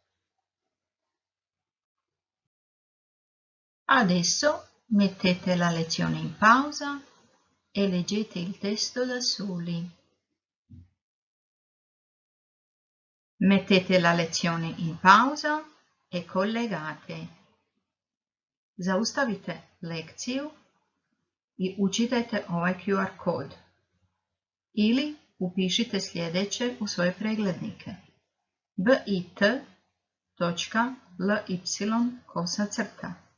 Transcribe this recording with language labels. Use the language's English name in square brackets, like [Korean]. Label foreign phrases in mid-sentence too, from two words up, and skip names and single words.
[Italian] Adesso mettete la lezione in pausa e leggete il testo da soli. Mettete la lezione in pausa e collegate. [Croatian] Zaustavite lekciju i učitajte ovaj QR kod. Ili upišite sljedeće u svoje preglednike. bit.ly/.